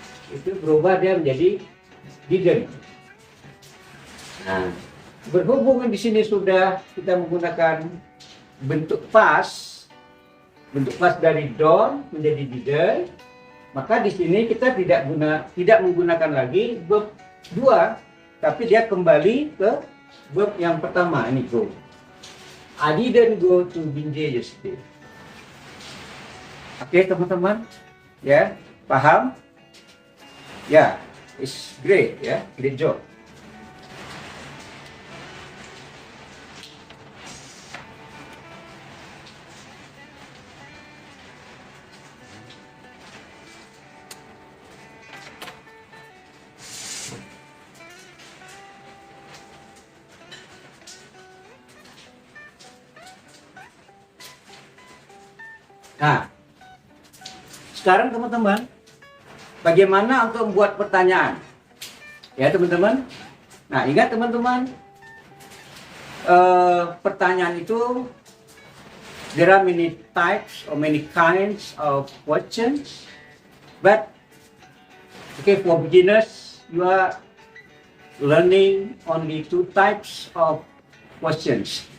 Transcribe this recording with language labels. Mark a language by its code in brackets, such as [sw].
[id] Itu berubah dia menjadi didn't. Nah, berhubung di sini sudah kita menggunakan bentuk past dari don't menjadi didn't, maka di sini kita tidak menggunakan lagi verb 2, tapi dia kembali ke verb yang pertama, ini go. [en] I didn't go to Binjai yesterday. [id] Oke teman-teman, ya paham? Ya, [en] it's great ya, great job. [id] Nah, sekarang teman-teman, bagaimana untuk membuat pertanyaan? Ya teman-teman. Nah, ingat teman-teman, pertanyaan itu [en] there are many types or many kinds of questions, but okay, for beginners you are learning only 2 types of questions.